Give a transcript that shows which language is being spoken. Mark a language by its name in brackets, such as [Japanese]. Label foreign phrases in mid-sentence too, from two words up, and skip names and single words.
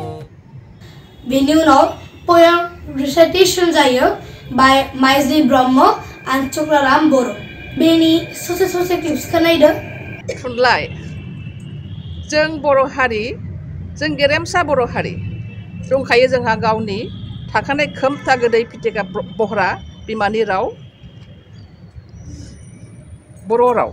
[English] Venue now poem recitation जायो by Maizli Brahma and Chukraram Boro. [Bodo] Beni sose clips खोनायदो. Thunlai. जों बर' हारि, जों गेरेमसा बर' हारि. दंखायो जोंहा गावनि थाखानाय खोमथा गोदै फिथिखा बहरा बिमानि राव बर' राव.